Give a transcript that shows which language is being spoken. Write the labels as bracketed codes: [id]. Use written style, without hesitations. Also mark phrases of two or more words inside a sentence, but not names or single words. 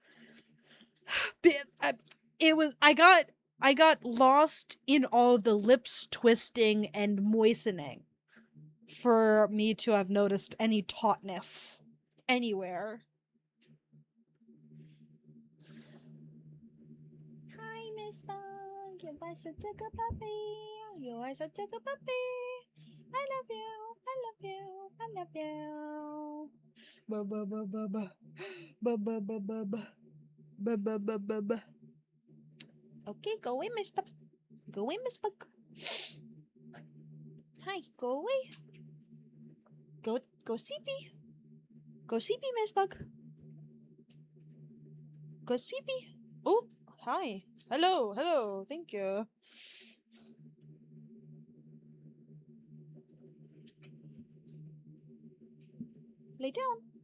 [en] I got lost in all the lips twisting and moistening for me to have noticed any tautness anywhere. Miss Bug. You are such a good puppy. You are such a good puppy. I love you. I love you. I love you. Ba ba ba ba ba. Ba ba ba ba ba. Ba ba ba ba ba. Okay, go away, Miss Bug. Go away, Miss Bug. Hi, go away. Go sleepy. Go sleepy, Miss Bug. Go sleepy. Oh, hi. Hello. Thank you. Lay down.